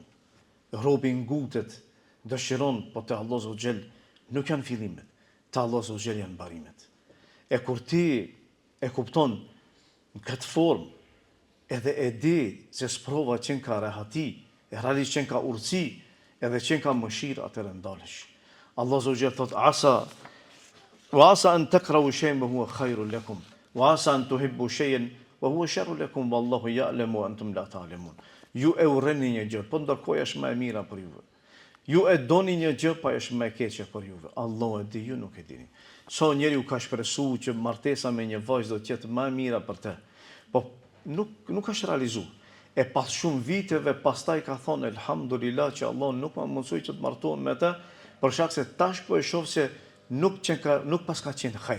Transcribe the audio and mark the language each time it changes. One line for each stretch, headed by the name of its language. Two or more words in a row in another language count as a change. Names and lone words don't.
Albanian: Robi ngutet, dëshiron, po te Allahu
Arabic: عز وجل
Albanian: nuk janë fillimet, te Allahu
Arabic: عز وجل
Albanian: janë mbarimet. E kur ti e kupton në këtë formë, edhe e di se sprova qenë ka rehati, e realisht qenë ka urtësi, edhe qenë ka mëshirë, atëherë ndalesh. Allah
Arabic: عز وجل
Albanian: thot,
Arabic: عسى وعسى أن تكرهوا شيئا وهو خير لكم. وعسى أن تحبوا شيئا وهو شر لكم والله يعلم وأنتم لا تعلمون.
Albanian: Ju e urreni një gjë, po ndërkohë është më e mira për juve. Ju e doni një gjë, po është më e keqe për juve. Allahu e di, ju nuk e dini. So njeriu ka shpresuar që martesa me një vajzë do të jetë më e mira për të. Po nuk është realizuar. E pas shumë viteve pastaj ka thonë elhamdulillah që Allah nuk më mundsoi që të martohem me të, për shkak se tash po e shoh se nuk pas ka qenë hajër.